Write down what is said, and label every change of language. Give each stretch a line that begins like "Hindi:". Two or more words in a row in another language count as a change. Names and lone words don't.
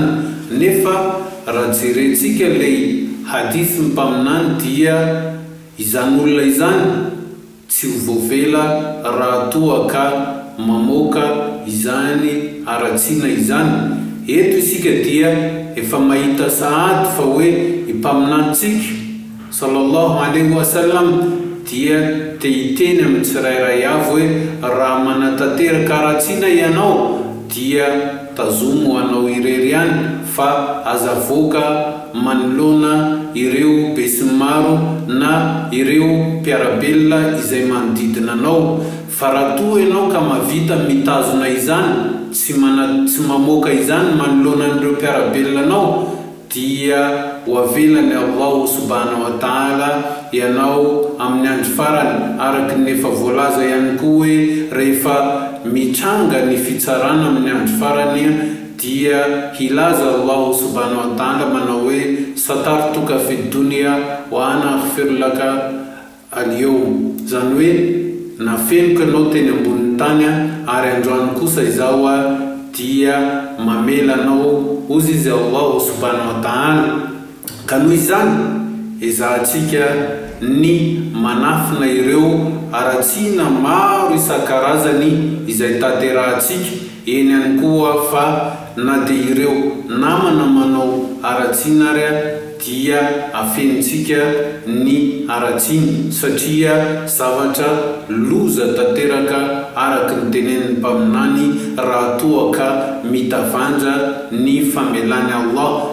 Malagasy: Nefa raha jerentsika ilay hadith mpaminany dia izany olona izany tsy ho voavela raha toa ka mamoaka izany aratsiana izany. Eto isika dia efa mahita sahady fa hoe impaminantsika
Arabic: صلى الله عليه وسلم
Malagasy: dia te hiteny amin'ny tsirairay avy hoe raha manatanteraka aratsiana ianao dia tazomo anao irery ihany fa azavoaka manoloana ireo besimaro na ireo mpiarabelona izay manodidina anao. Fa raha toa ianao ka mavita mitazona izany, tsy mamoaka izany manoloana ireo mpiarabelona anao, dia hoavelany
Arabic: الله سبحانه وتعالى
Malagasy: ianao amin'ny andro farany. Araka ny efa voalaza ihany koa hoe rehefa mitranga ny fitsarana amin'ny andro farany dia hilaza
Arabic: الله سبحانه وتعالى
Malagasy: manao hoe
Arabic: سترتك في الدنيا وأنا أغفر لك اليوم.
Malagasy: Zany hoe nafenoko anao teny ambonin'ny tany ary androany kosa izaho dia mamela anao, ozy izy
Arabic: الله سبحانه وتعالى.
Malagasy: Ka noho izany ezahantsika ny manafina ireo aratsiana maro isan-karazany izay tanterahantsika. Eny ihany koa fa na dia ireo namana manao aratsiana ary dia afenitsika ny aratsiana, satria zavatra loza tanteraka araka ny tenenin'ny mpaminany raha toa ka mitavandra ny famelany Allah.